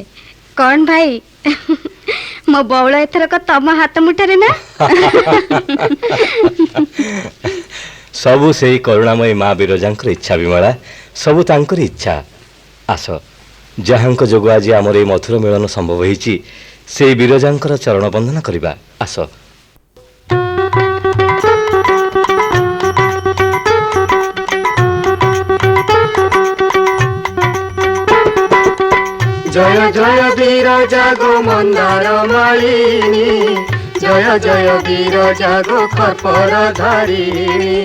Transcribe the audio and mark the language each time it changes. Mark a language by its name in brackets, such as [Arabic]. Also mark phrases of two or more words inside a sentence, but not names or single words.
[Odia] କ'ଣ ଭାଇ ମୋ ବଉଳ ଏଥରକ ତମ ହାତ ମୁଠାରେ ନା? ସବୁ ସେଇ କରୁଣାମୟୀ ମା ବିରଜାଙ୍କର ଇଚ୍ଛା ବିମଳା, ସବୁ ତାଙ୍କର ଇଚ୍ଛା। ଆସ, ଯାହାଙ୍କ ଯୋଗୁଁ ଆଜି ଆମର এই ମଧୁର ମିଳନ ସମ୍ଭବ ହେଇଛି ସେଇ ବିରଜାଙ୍କର ଚରଣ ବନ୍ଦନା କରିବା। ଆସ। ଜୟ ଜୟ ବିରଜା ଗୋ ମନ୍ଦାର ମାଳିନୀ, ଜୟ ଜୟ ବିରଜା ଗୋ ଖର୍ପର ଧାରିଣୀ।